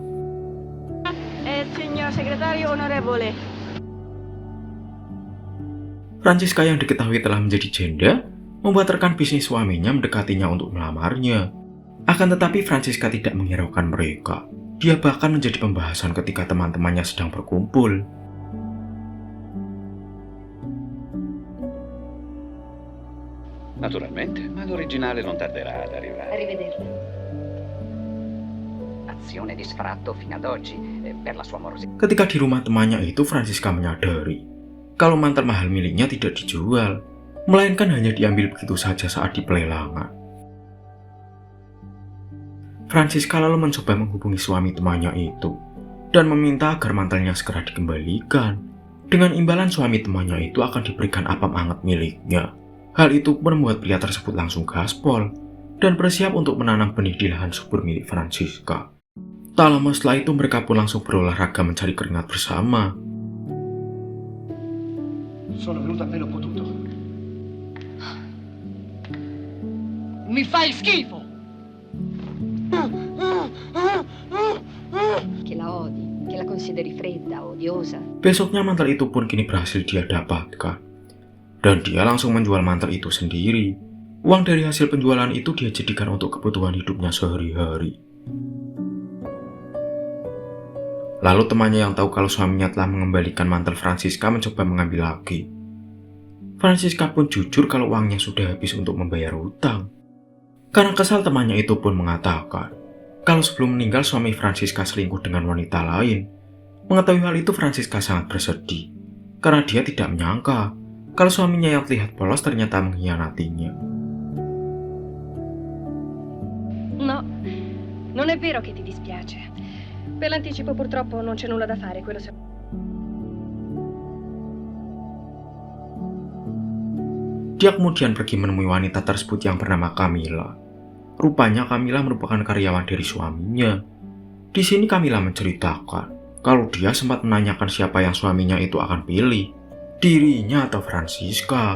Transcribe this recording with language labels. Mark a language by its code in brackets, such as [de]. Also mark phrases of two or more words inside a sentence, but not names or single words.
[it] Signor Segretario Onorevole. [id] Francisca yang diketahui telah menjadi janda membuat rekan bisnis suaminya mendekatinya untuk melamarnya. Akan tetapi Francisca tidak menghiraukan mereka. Dia bahkan menjadi pembahasan ketika teman-temannya sedang berkumpul. [it] Naturalmente, ma l'originale non tarderà ad arrivare. Arrivederla. Azione di sfratto fino ad oggi per la sua morosità. [id] Ketika di rumah temannya itu, Francisca menyadari kalau mantel mahal miliknya tidak dijual, melainkan hanya diambil begitu saja saat di pelelangan. Francisca lalu mencoba menghubungi suami temannya itu dan meminta agar mantelnya segera dikembalikan. Dengan imbalan suami temannya itu akan diberikan apam hangat miliknya. Hal itu pun membuat pria tersebut langsung gaspol dan bersiap untuk menanam benih di lahan subur milik Francisca. Tak lama setelah itu mereka pun langsung berolahraga mencari keringat bersama. [it] Sono venuto appena ho potuto. Mi fai schifo! Che la odi, che la consideri fredda, odiosa. [id] Besoknya mantel itu pun kini berhasil dia dapatkan. Dan dia langsung menjual mantel itu sendiri. Uang dari hasil penjualan itu dia jadikan untuk kebutuhan hidupnya sehari-hari. Lalu temannya yang tahu kalau suaminya telah mengembalikan mantel Francisca mencoba mengambil lagi. Francisca pun jujur kalau uangnya sudah habis untuk membayar hutang. Karena kesal, temannya itu pun mengatakan kalau sebelum meninggal suami Francisca selingkuh dengan wanita lain. Mengetahui hal itu, Francisca sangat bersedih karena dia tidak menyangka kalau suaminya yang terlihat polos ternyata mengkhianatinya. [it] No, non è vero che ti dispiace. Per l'anticipo purtroppo non c'è nulla da fare, quello se... [id] Dia kemudian pergi menemui wanita tersebut yang bernama Camilla. Rupanya Camilla merupakan karyawan dari suaminya. Di sini Camilla menceritakan kalau dia sempat menanyakan siapa yang suaminya itu akan pilih, dirinya atau Francisca.